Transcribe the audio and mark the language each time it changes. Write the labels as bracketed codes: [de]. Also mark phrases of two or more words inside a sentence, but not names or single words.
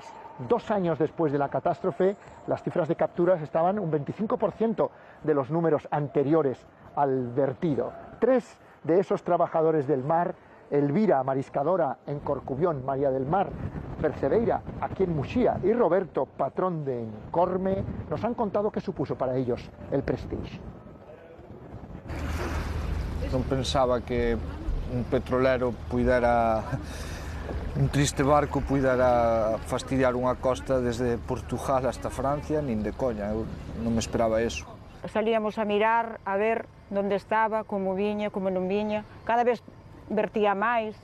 [es] 2 años después de la catástrofe, las cifras de capturas estaban un 25% de los números anteriores al vertido. 3 de esos trabajadores del mar, Elvira, mariscadora en Corcubión, María del Mar, Percebeira, aquí en Muxía, y Roberto, patrón de Encorme, nos han contado qué supuso para ellos el Prestige. [gl] Non pensaba que un petrolero puidera un triste barco puidera fastidiar unha costa desde Portugal hasta Francia, nin de coña, eu non me esperaba eso. Salíamos a mirar, a ver onde estaba, como viña, como non viña, cada vez vertía máis.